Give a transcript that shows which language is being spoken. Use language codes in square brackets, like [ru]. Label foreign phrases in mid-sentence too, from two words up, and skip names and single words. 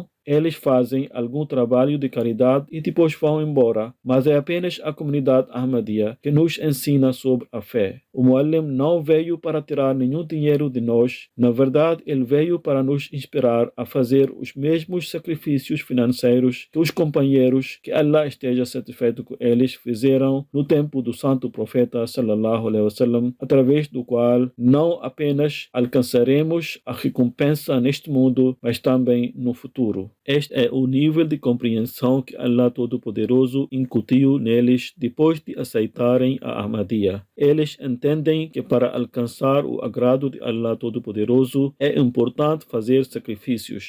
[pt] Eles fazem algum trabalho de caridade e depois vão embora, mas é apenas a comunidade Ahmadiyya que nos ensina sobre a fé. O Muallim não veio para tirar nenhum dinheiro de nós. Na verdade, ele veio para nos inspirar a fazer os mesmos sacrifícios financeiros que os companheiros, que Allah esteja satisfeito com eles, fizeram no tempo do santo profeta [ar] صلى الله عليه وسلم, [pt] através do qual não apenas alcançaremos a recompensa neste mundo, mas também no futuro. Este é o nível de compreensão que Allah Todo-Poderoso incutiu neles depois de aceitarem a Ahmadiyya. Eles entendem que para alcançar o agrado de Allah Todo-Poderoso é importante fazer sacrifícios.